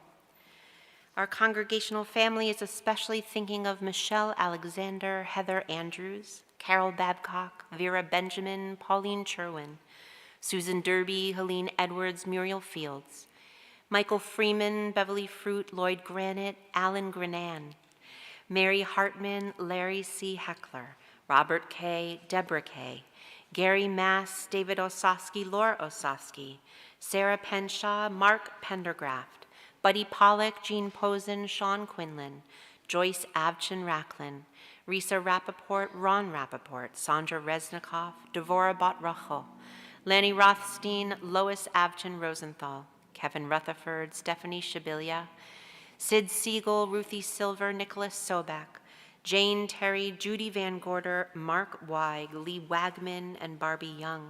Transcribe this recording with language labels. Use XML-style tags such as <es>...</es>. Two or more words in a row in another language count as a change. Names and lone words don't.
<en>Our congregational family is especially thinking of Michelle Alexander, Heather Andrews, Carol Babcock, Vera Benjamin, Pauline Cherwin, Susan Derby, Helene Edwards, Muriel Fields, Michael Freeman, Beverly Fruit, Lloyd Granite, Alan Grenan, Mary Hartman, Larry C. Heckler, Robert K., Deborah K., Gary Mass, David Osofsky, Laura Osofsky, Sarah Penshaw, Mark Pendergraft, Buddy Pollock, Jean Posen, Sean Quinlan, Joyce Abchin Racklin, Risa Rappaport, Ron Rappaport, Sandra Reznikoff, Devora Botracho, Lanny Rothstein, Lois Abchin Rosenthal, Kevin Rutherford, Stephanie Shibilia, Sid Siegel, Ruthie Silver, Nicholas Sobak, Jane Terry, Judy Van Gorder, Mark Weig, Lee Wagman, and Barbie Young.</en>